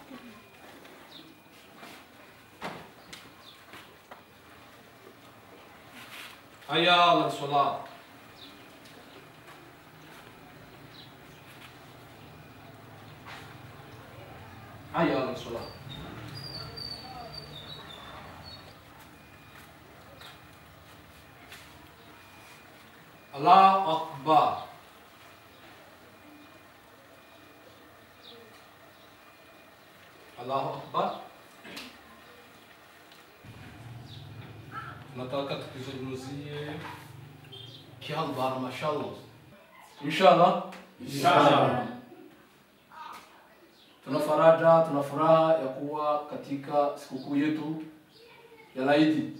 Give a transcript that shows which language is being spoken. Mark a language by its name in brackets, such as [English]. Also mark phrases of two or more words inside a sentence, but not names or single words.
[Arabic] حي على الصلاة حي على الصلاة الله أكبر الله أكبر [Swahili] nataka tukizungumzie kialbar [Arabic] ما شاء الله إن شاء الله [Swahili] tuna faraja tuna furaha ya kuwa katika sikukuu yetu ya Eid.